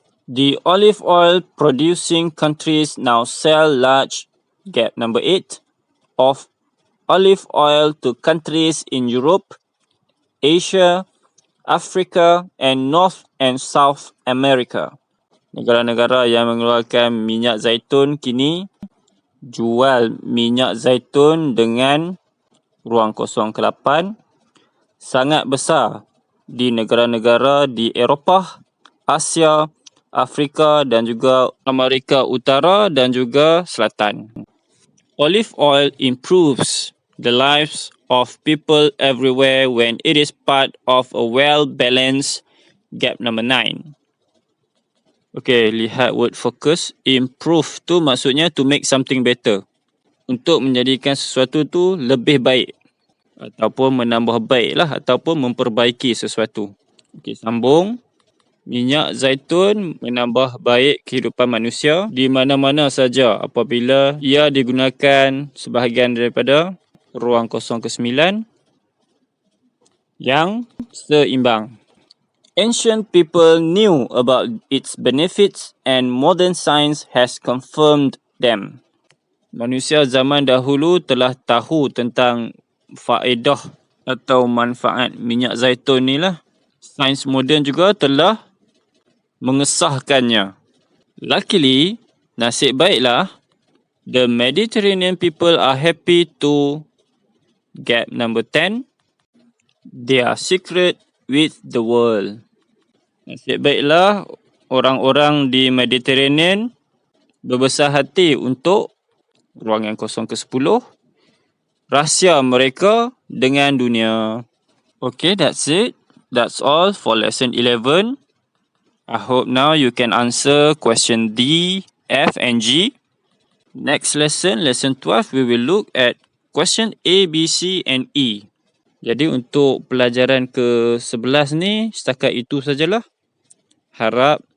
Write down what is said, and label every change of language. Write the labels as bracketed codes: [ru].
[en] The olive oil producing countries now sell large, gap number 8, of olive oil to countries in Europe, Asia, Africa and North and South America. [ms] Negara-negara yang mengeluarkan minyak zaitun kini jual minyak zaitun dengan ruang kosong ke-8 sangat besar di negara-negara di Eropah, Asia, Afrika dan juga Amerika Utara dan juga Selatan. [en] Olive oil improves the lives of people everywhere when it is part of a well-balanced, gap number 9. Okay, [ms] lihat [en] word focus. Improve [ms] tu maksudnya [en] to make something better. [ms] Untuk menjadikan sesuatu tu lebih baik. Ataupun menambah baik lah. Ataupun memperbaiki sesuatu. Okay, sambung. Minyak zaitun menambah baik kehidupan manusia di mana-mana saja apabila ia digunakan sebahagian daripada ruang kosong ke-9 yang seimbang. [en] Ancient people knew about its benefits and modern science has confirmed them. [ms] Manusia zaman dahulu telah tahu tentang faedah atau manfaat minyak zaitun ni lah. Sains moden juga telah mengesahkannya. [en] Luckily, [ms] nasib baiklah, [en] the Mediterranean people are happy to, gap number 10, they are secret with the world. [ms] Nasib baiklah, orang-orang di Mediterranean berbesar hati untuk ruang yang kosong ke-10, rahsia mereka dengan dunia. [en] Okay, that's it. That's all for lesson 11. I hope now you can answer question D, F and G. Next lesson, lesson 12, we will look at question A, B, C and E. [ms] Jadi untuk pelajaran ke-11 ni, setakat itu sajalah. Harap